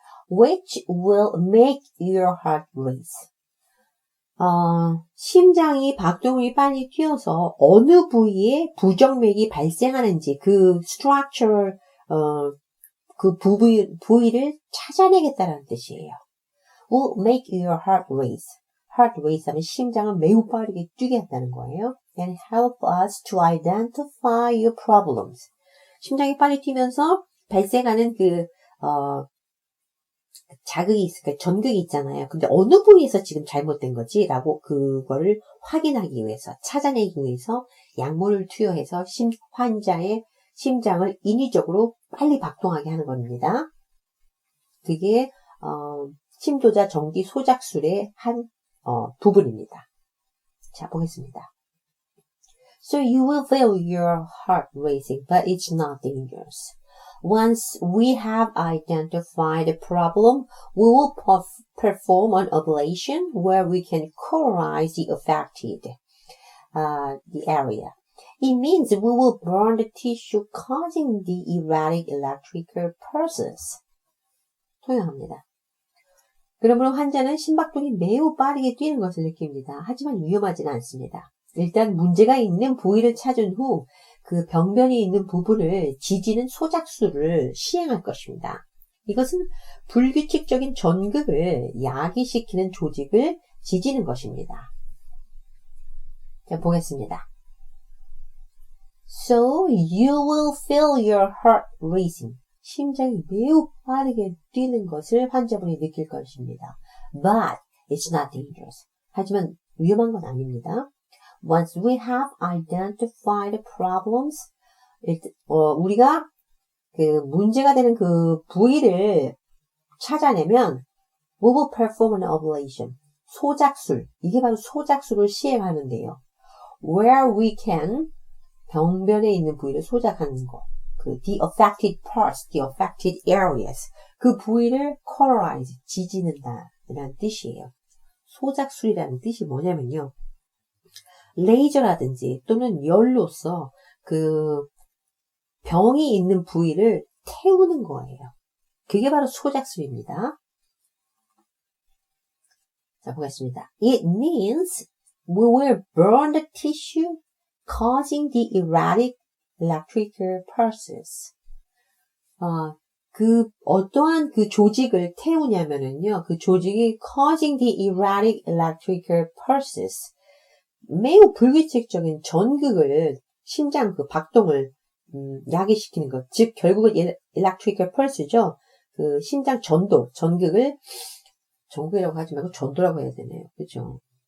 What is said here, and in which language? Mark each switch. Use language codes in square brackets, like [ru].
[en] Which will make your heart race. [ko] 심장이 박동이 빨리 뛰어서 어느 부위에 부정맥이 발생하는지 그 structural, 그 부위를 찾아내겠다는 뜻이에요. Will make your heart race. Heart race 하면 심장을 매우 빠르게 뛰게 한다는 거예요. And help us to identify your problems. 심장이 빨리 뛰면서 발생하는 자극이 있을까, 전극이 있잖아요. 근데 어느 부위에서 지금 잘못된 거지? 라고 그거를 확인하기 위해서, 찾아내기 위해서 약물을 투여해서 환자의 심장을 인위적으로 빨리 박동하게 하는 겁니다. 그게, 심도자 전기 소작술의 한, 부분입니다. 자, 보겠습니다. [en] So you will feel your heart racing, but it's not dangerous. Once we have identified the problem, we will perform an ablation where we can cauterize the affected the area. It means we will burn the tissue causing the erratic electrical pulses. [ko] 통역합니다. 그러므로 환자는 심박동이 매우 빠르게 뛰는 것을 느낍니다. 하지만 위험하지는 않습니다. 일단 문제가 있는 부위를 찾은 후 그 병변이 있는 부분을 지지는 소작술을 시행할 것입니다. 이것은 불규칙적인 전극을 야기시키는 조직을 지지는 것입니다. 자, 보겠습니다. [en] So you will feel your heart racing. [ko] 심장이 매우 빠르게 뛰는 것을 환자분이 느낄 것입니다. [en] But it's not dangerous. [ko] 하지만 위험한 건 아닙니다. [en] Once we have identified the problems, [ko] 우리가 그 문제가 되는 그 부위를 찾아내면 [en] we will perform an ablation. [ko] 소작술. 이게 바로 소작술을 시행하는데요. [en] Where we can, [ko] 병변에 있는 부위를 소작하는 거. [en] the affected parts, the affected areas. [ko] 그 부위를 cauterize, 지지는다. 라는 뜻이에요. 소작술이라는 뜻이 뭐냐면요. 레이저라든지 또는 열로서 그 병이 있는 부위를 태우는 거예요. 그게 바로 소작술입니다. 자, 보겠습니다. [en] It means we will burn the tissue causing the erratic electrical pulses. [ko] 어떠한 그 조직을 태우냐면은요, 그 조직이 [en] causing the erratic electrical pulses. [ko] 매우 불규칙적인 전극을, 심장 그 박동을, 야기시키는 것. 즉, 결국은 electrical pulse죠. 그 심장 전극을, 전극이라고 하지 말고 전도라고 해야 되네요. 그죠?